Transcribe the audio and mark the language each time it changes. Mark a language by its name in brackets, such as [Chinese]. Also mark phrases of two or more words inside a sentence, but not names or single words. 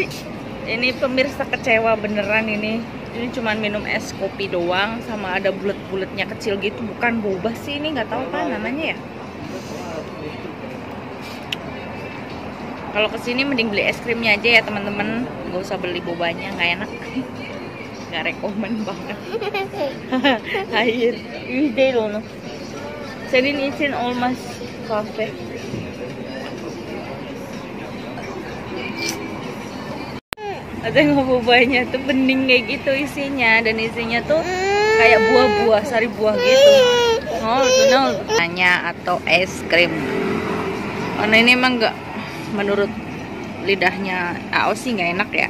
[Indonesian] Ini pemirsa kecewa beneran ini. Ini cuman minum es kopi doang sama ada bulat-bulatnya kecil gitu, bukan boba sih ini, nggak tahu kan namanya ya. Kalau kesini mending beli es krimnya aja ya teman-teman, nggak usah beli bobanya, nggak enak. Nggak rekomen banget. [Turkish] Hayır. İyi değil onu. Senin için olmaz kahve. [Indonesian] Ada yang bobanya tuh bening kayak gitu isinya, dan isinya tuh kayak buah-buah, sari buah gitu. Nol tanya atau es krim. Karena ini emang nggak, menurut lidahnya Ao sih nggak enak ya.